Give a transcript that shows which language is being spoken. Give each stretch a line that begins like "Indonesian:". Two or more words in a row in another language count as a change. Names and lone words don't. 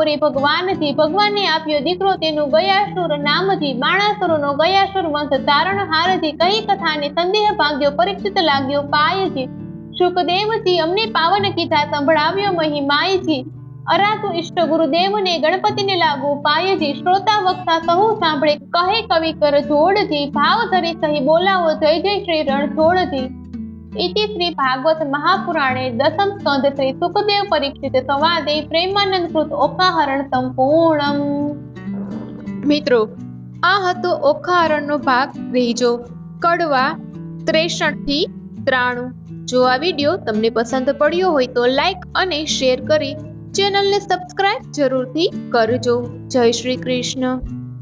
Gujarati: રે ભગવાનજી, ભગવાને આપ્યો દીકરો તેનું ગયાસુર નામજી, બાણાસુરનો ગયાસુર વંશ તારણ હારજી, કહી કથાને સંદેહ ભાગ્યો, પરીક્ષિત લાગ્યો પાયજી, શુકદેવજી અમને પાવન કીધા સંભળાવ્યો મહિમાયજી, અરાતુ ઇષ્ટ ગુરુદેવને ગણપતિને લાગુ પાયજી, શ્રોતા વક્તા સહુ સાંભળે કહે કવિ કર જોડજી, ભાવ ધરી સહી બોલાવો જય જય શ્રી રણછોડજી.
Sanskrit: इति श्री भागवत महापुराणे दशम स्कंध श्री सुखदेव परीक्षित संवादे प्रेमानंद कृत ओखाहरण संपूर्णम।
Gujarati: મિત્રો આ હતો ઓખાહરણનો ભાગ ત્રીજો, કડવા 63 થી 93। જો આ વિડીયો તમને પસંદ પડ્યો હોય તો લાઈક અને શેર કરી ચેનલને સબસ્ક્રાઇબ જરૂરથી કરજો। જય શ્રી કૃષ્ણ।